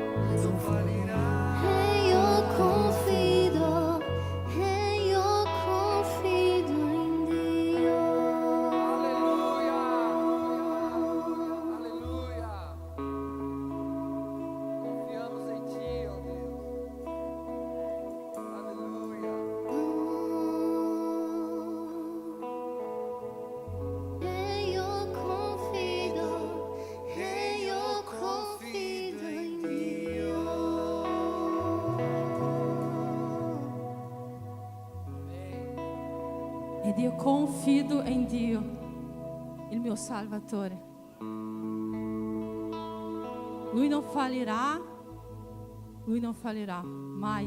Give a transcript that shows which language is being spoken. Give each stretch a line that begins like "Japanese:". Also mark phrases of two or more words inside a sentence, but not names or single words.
Portuguese: não falirá. Eu confido em Dio. Aleluia. Aleluia. Confiamos em Ti, ó Deus. Aleluia. Eu confido em Dio.
Italian: Ed io confido in Dio, il mio Salvatore. Lui non fallirà mai.